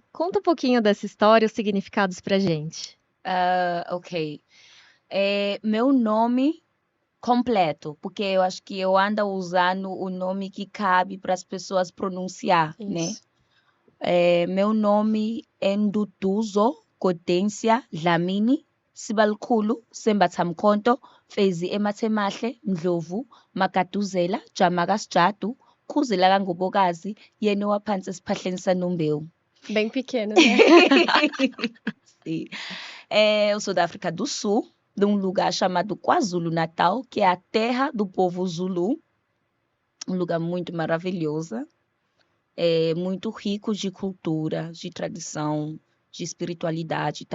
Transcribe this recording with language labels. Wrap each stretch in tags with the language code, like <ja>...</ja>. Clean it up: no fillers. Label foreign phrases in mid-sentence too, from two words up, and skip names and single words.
<pt>Conta um pouquinho dessa história, os significados pra gente. Ok. Meu nome completo, porque eu acho que eu ando usando o nome que cabe para as pessoas pronunciar, né? Isso. Meu nome é Nduduzo Gaudência Dlamini Sibalukhulu Sembathamkhonto Fezi Emathemahle Ndlovu Magaduzela Jamaka Sijatu Khuzela kaNgobokazi</pt> <zu>yena owaphansi esiphahleni saNombewu.</zu> <pt>Bem pequeno, né? Sim. Eu sou da África do Sul, de um lugar chamado KwaZulu-Natal, que é a terra do povo Zulu, um lugar muito maravilhoso, muito rico de cultura, de tradição, de espiritualidade também.</pt>